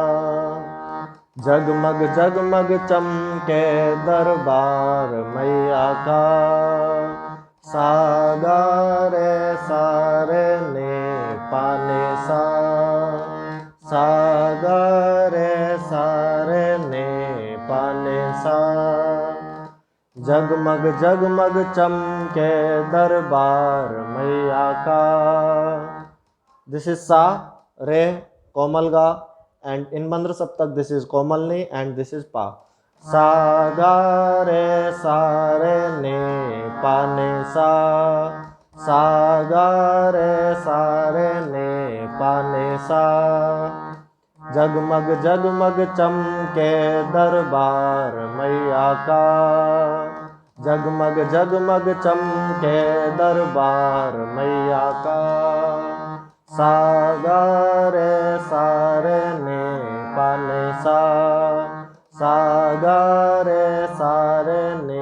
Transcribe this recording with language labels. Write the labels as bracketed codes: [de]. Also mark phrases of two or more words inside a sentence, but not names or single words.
[hi] जगमग जगमग चमके दरबार मैया का, सागरे सारे ने पाने सा, सागरे सारे ने पाने सा, जगमग जगमग चमके दरबार मैया का. [en] This is sa, re, [hi] कोमल ग, [en] and in [hi] मन्द्र सप्तक [en] this is komalni and this is pa. [hi] सा ग रे सा रे ने प ने सा, सा ग रे सा रे ने प ने सा, जगमग जगमग चमके दरबार मैया का, जगमग जगमग चमके दरबार मैया का, सागरे सारे ने पाने सा, सागरे सारे ने